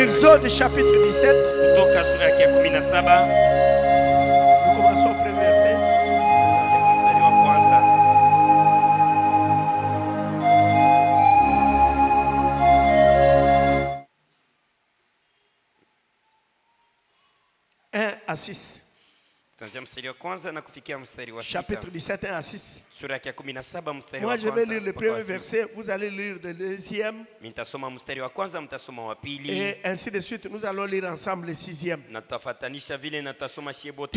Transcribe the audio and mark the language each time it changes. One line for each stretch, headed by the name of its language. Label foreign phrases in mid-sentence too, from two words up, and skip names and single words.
French: Exode chapitre 17.
Swahili: Kutoka sura yake ya 17.
French: Nous commençons au premier verset.
Swahili: Mstari wa kwanza.
French: À 6.
Swahili: Tuanzia mstari wa kwanza na kufikia mstari wa 6.
French: Chapitre 17, 1 à 6.
Swahili: Sura yake ya 17 mstari
French: Moi,
Swahili: wa
French: je
Swahili: kwanza.
French: vais lire le premier verset, vous allez lire le deuxième,
Swahili: Nitasoma mstari wa kwanza, mtasoma wa pili.
French: et ainsi de suite. Nous allons lire ensemble le sixième.
Swahili: Na tutafatanisha vile na tutasoma shebote.